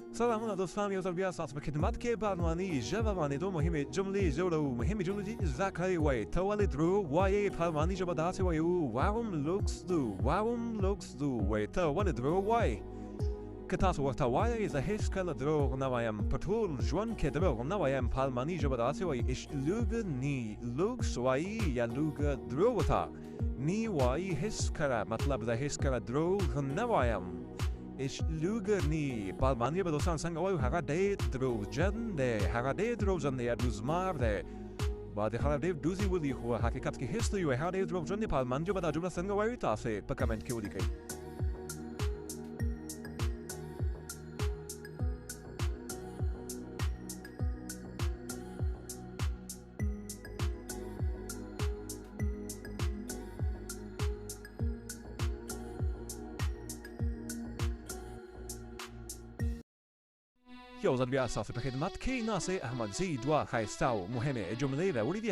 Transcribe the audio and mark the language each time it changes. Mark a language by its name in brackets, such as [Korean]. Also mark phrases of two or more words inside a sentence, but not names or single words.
[Pashto] سلامونه دوستان، یو ځل بیا ستاسو په خدمت کې په الماني ژبه باندې دوه مهمې جملې جوړوو. مهمې جملې دي زده کړئ وایي. ته ولې دروغ وایې؟ په الماني ژبه داسې وایو [German] Warum lügst du? Warum lügst du? [Pashto] وایي ته ولې دروغ وایې؟ که تاسو ورته وایئ زه هېڅکله دروغ نه وایم، په ټول ژوند کې دروغ نه وایم. په الماني ژبه داسې وایي [German] Ich lüge nie. [Pashto] lügst وایي یا lüge دروغ ورته nie وایي هېڅکله، مطلب زه هېڅکله دروغ نه وایم. [German] Ich lüge nie. [Pashto] په الماني ژبه دوستان څنګه وایو؟ هغه ډېر دروغجن دی، هغه ډېر دروغجن دی یا دوزمار دی. بعضې خلک ډېر دوزي ولي خو حقیقت کې هېڅ نه وي، هغه ډېر دروغجن دی. په الماني ژبه دا جمله څنګه وایو؟ تاسې په کمنټ کې ولیکئ. یو ځل بیا ستاسو په خدمت کې ناصر احمدزي دوه ښایسته او مهمې جملې راوړي دي.